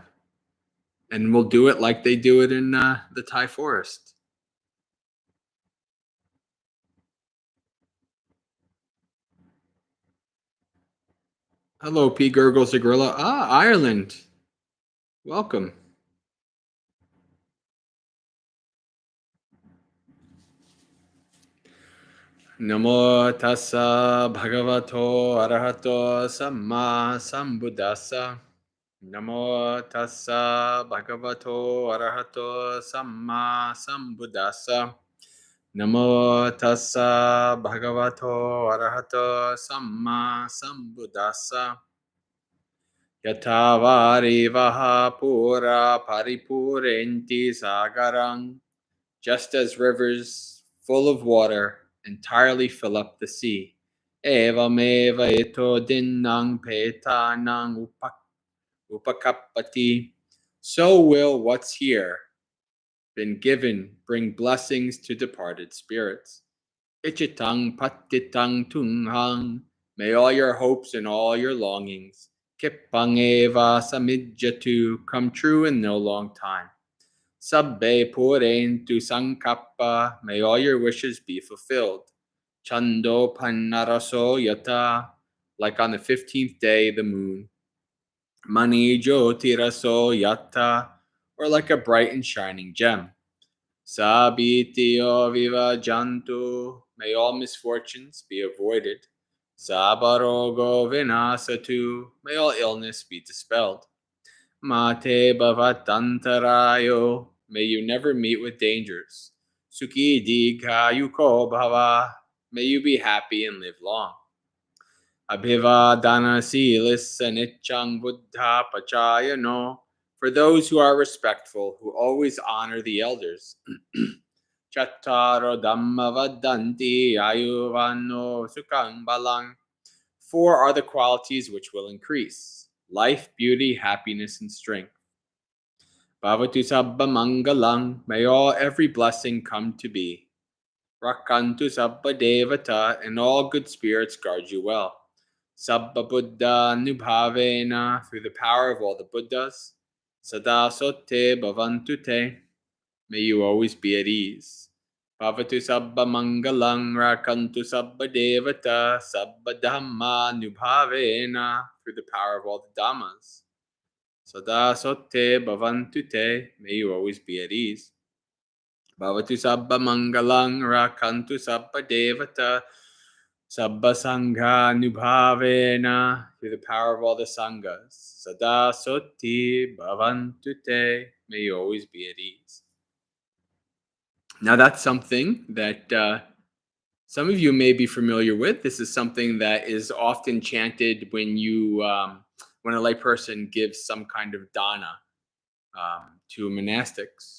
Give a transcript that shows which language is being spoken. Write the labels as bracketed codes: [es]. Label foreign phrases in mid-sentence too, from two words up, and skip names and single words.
[en] And we'll do it like they do it in the Thai forest. Hello, P. Gurgles the Gorilla. Ireland. Welcome. [pi] Namo tassa bhagavato arahato samma sambuddhassa. Namo tassa bhagavato arahato samma sambuddhassa. Namo tassa bhagavato arahato samma sambuddhassa. Yatavari vaha pura paripurenti sagarang. [en] Just as rivers full of water entirely fill up the sea. [pi] Evameva ito dinnang petanang upakappati. [en] So will what's here been given bring blessings to departed spirits. [pi] Ichitang patitang tunghang. [en] May all your hopes and all your longings, [pi] kippang eva samidjatu, [en] come true in no long time. [pi] Sabbe purentu sankappa. [en] May all your wishes be fulfilled. [pi] Chando pannaraso yata. [en] Like on the 15th day, the moon. [pi] Mani jyotiraso yata. [en] Or like a bright and shining gem. [pi] Sabitio viva jantu. [en] May all misfortunes be avoided. [pi] Sabarogo vinasatu. [en] May all illness be dispelled. [pi] Mate bhavatantarayo. [en] May you never meet with dangers. [pi] Sukhi dikayuko bhava. [en] May you be happy and live long. [pi] Abhivadana silissa nichang buddha pachayano. [en] For those who are respectful, who always honor the elders. [pi] Chattaro dhamma vadanti ayuvano sukhang balang. [en] 4 are the qualities which will increase: life, beauty, happiness, and strength. [pi] Bhavatu sabba mangalang. [en] May every blessing come to be. [pi] Rakantu sabba devata. [en] And all good spirits guard you well. [pi] Sabba buddha nubhavena. [en] Through the power of all the Buddhas. [pi] Sada sotte bhavantu te. [en] May you always be at ease. [pi] Bhavatu sabba mangalang. Rakantu sabba devata. Sabba dhamma nubhavena. [en] Through the power of all the dhammas. [pi] Sada sotte bhavantu te. [en] May you always be at ease. [pi] Bhavatu sabba mangalang rakantu sabba devata sabba sangha nubhavena. [en] Through the power of all the sanghas. [pi] Sada sotti bhavantu te. [en] May you always be at ease. Now that's something that some of you may be familiar with. This is something that is often chanted when when a layperson gives some kind of dana to monastics.